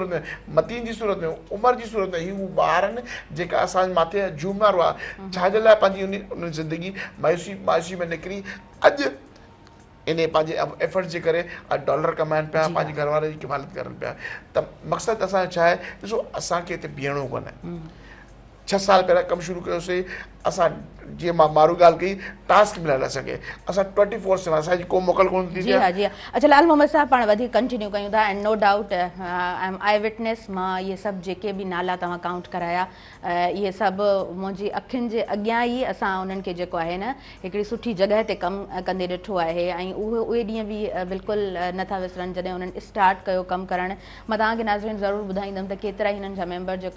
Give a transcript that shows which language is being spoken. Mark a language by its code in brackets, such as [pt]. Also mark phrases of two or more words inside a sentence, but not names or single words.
[sd] सूरत में मतीन जी सूरत में उमर जी सूरत में हू ॿार आहिनि जेका असांजे माथे जूमारो आहे छाजे लाइ पंहिंजी उन ज़िंदगी मायूसी में निकिरी अॼु इन पंहिंजे एफर्ट्स जे करे डॉलर कमाइनि पिया पंहिंजे घर वारे जी किफ़ालत करनि पिया त मक़सदु असांजो छा आहे ॾिसो असांखे हिते बीहणो कोन्हे 6 साल पहिरियों कमु शुरू कयोसीं असां जीअं मां मारू ॻाल्हि कई टास्क मिलियल असांखे असां 24/7 असांजी को मोकल कोन थी अच्छा लाल मोहम्मद साहब पाण वधीक कंटिन्यू कयूं था [en] and no doubt I am eye witness [sd] मां इहे सभु जेके बि नाला तव्हां काउंट कराया इहे सभु मुंहिंजी अखियुनि जे अॻियां ई असां उन्हनि खे जेको आहे न हिकिड़ी सुठी जॻह ते कमु कंदे ॾिठो आहे ऐं उहे ॾींहं बि बिल्कुलु नथा विसरनि जॾहिं उन्हनि स्टार्ट कयो कमु करणु मां तव्हांखे नाज़रीन ज़रूरु ॿुधाईंदमि त केतिरा हिननि जा मेंबर जेको